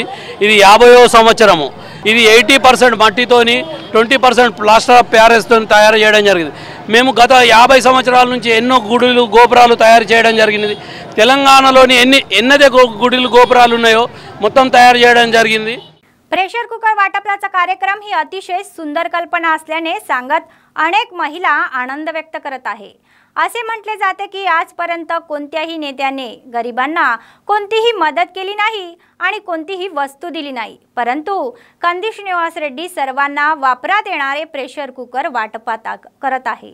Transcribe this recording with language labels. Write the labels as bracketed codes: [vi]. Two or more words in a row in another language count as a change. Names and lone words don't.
[te] ఇది 50వ సంవత్సరము. ఇది 80% మట్టితోని 20% [en] plaster of Paris [te] తయారు చేయడం జరిగింది. మేము గత 50 సంవత్సరాల నుంచి ఎన్నో గుడులు గోపురాలు తయారు చేయడం జరిగింది. తెలంగాణలోని ఎన్నదే గుడులు గోపురాలు ఉన్నాయో మొత్తం తయారు చేయడం జరిగింది. [en] pressure cooker [mr] वाटपाचा कार्यक्रम ही अतिशय सुंदर कल्पना असल्याने सांगत अनेक महिला आनंद व्यक्त करत आहे. असे म्हटले जाते की आजपर्यंत कोणत्याही नेत्याने गरिबांना कोणतीही मदत केली नाही आणि कोणतीही वस्तू दिली नाही, परंतु कंदी श्रीनिवास रेड्डी सर्वांना वापरात येणारे [en] pressure cooker [mr] वाटपात करत आहे.